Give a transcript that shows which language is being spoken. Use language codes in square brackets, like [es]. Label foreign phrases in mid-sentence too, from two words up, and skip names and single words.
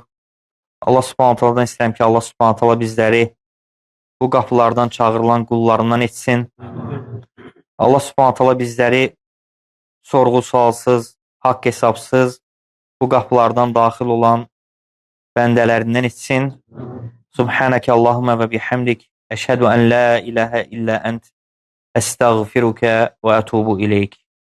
[ar] الله سبحانه وتعالى [az] istəyirəm ki, [ar] الله سبحانه وتعالى [az] bizləri bu qapılardan çağırılan qullarından etsin. [ar] الله سبحانه وتعالى [az] bizləri sorğu-sualsız, haqq hesabsız bu qapılardan daxil olan bəndələrindən etsin. [ar] سبحانك اللهم وبحمدك. أشهد أن لا إله إلا أنت. أستغفرك وأتوب إليك.